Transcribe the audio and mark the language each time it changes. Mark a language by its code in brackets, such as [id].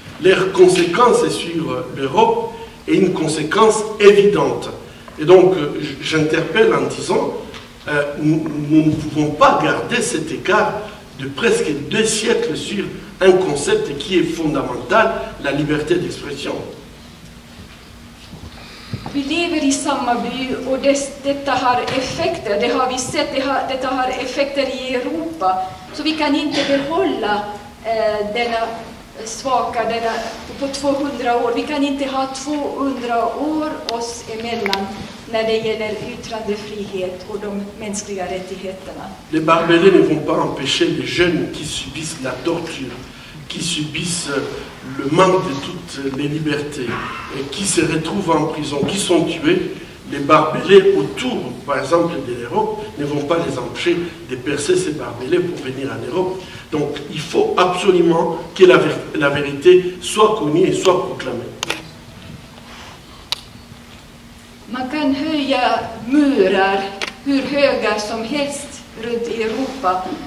[fr] leur conséquence sur l'Europe est une conséquence évidente. Et donc, j'interpelle en disant, nous ne pouvons pas garder cet écart de presque 2 siècles sur un concept qui est fondamental, la liberté d'expression. [sv] Vi lever i samma by och detta har effekter, det har vi sett, detta har effekter i Europa. Så vi kan inte behålla denna svaka, på 200 år. Vi kan inte ha 200 år oss emellan när det gäller yttrandefrihet och de mänskliga rättigheterna. [fr] Les barbelés ne vont pas empêcher les jeunes qui subissent la torture, qui subissent le manque de toutes les libertés, et qui se retrouvent en prison, qui sont tués. Les barbelés autour, par exemple, de l'Europe, ne vont pas les empêcher de percer ces barbelés pour venir en Europe. Donc il faut absolument que la vérité soit connue et soit proclamée. [sv] Man kan höja murar hur höga som helst runt i Europa.